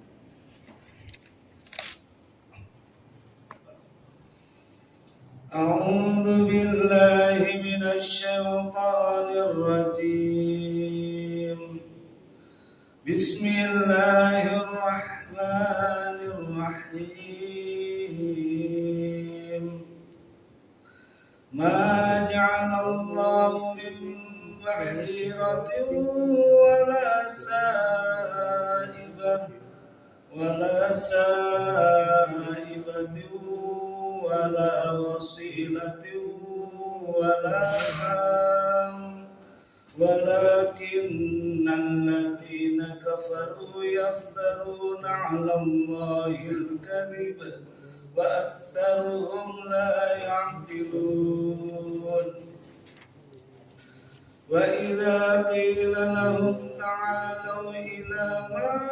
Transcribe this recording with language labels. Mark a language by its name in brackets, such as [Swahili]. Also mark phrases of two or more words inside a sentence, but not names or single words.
[Arabic] أعوذ بالله من الشيطان الرجيم. Bismillahirrahmanirrahim. ما جعل الله من بحيرة ولا سائبة ولا وصيلة ولا حام ولكن الذين كفروا يفترون على الله الكذب وأكثرهم لا يعقلون. وإذا قيل لهم تعالوا إلى ما